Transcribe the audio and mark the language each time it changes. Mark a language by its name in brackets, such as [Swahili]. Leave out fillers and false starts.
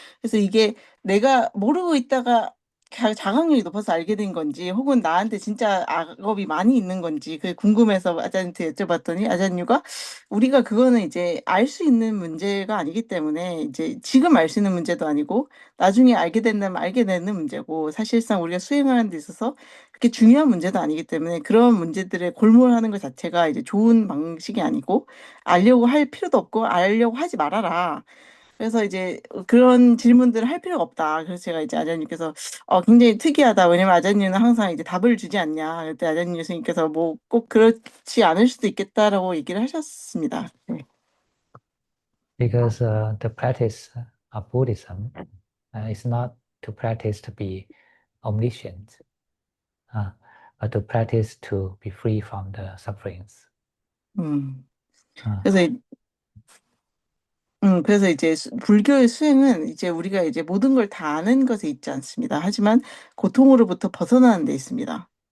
[Korean] 그래서 이게 내가 모르고 있다가 자각률이 높아서 알게 된 건지 혹은 나한테 진짜 악업이 많이 있는 건지 그 궁금해서 아잔한테 여쭤봤더니 아잔유가 우리가 그거는 이제 알 수 있는 문제가 아니기 때문에 이제 지금 알 수 있는 문제도 아니고 나중에 알게 된다면 알게 되는 문제고 사실상 우리가 수행하는 데 있어서 그렇게 중요한 문제도 아니기 때문에 그런 문제들에 골몰하는 것 자체가 이제 좋은 방식이 아니고 알려고 할 필요도 없고 알려고 하지 말아라. 그래서 이제 그런 질문들을 할 필요가 없다. 그래서 제가 이제 아자님께서 굉장히 특이하다. 왜냐면 아자님은 항상 이제 답을 주지 않냐. 그때 아자님 교수님께서 뭐 꼭 그렇지 않을 수도 있겠다라고 얘기를 하셨습니다. 네. [English] Because the practice of Buddhism is not to practice to be omniscient, but to practice to be free from the sufferings. [Korean] 그래서 그래서 이제 불교의 수행은 이제 우리가 이제 모든 걸 다 아는 것에 있지 않습니다. 하지만 고통으로부터 벗어나는 데 있습니다.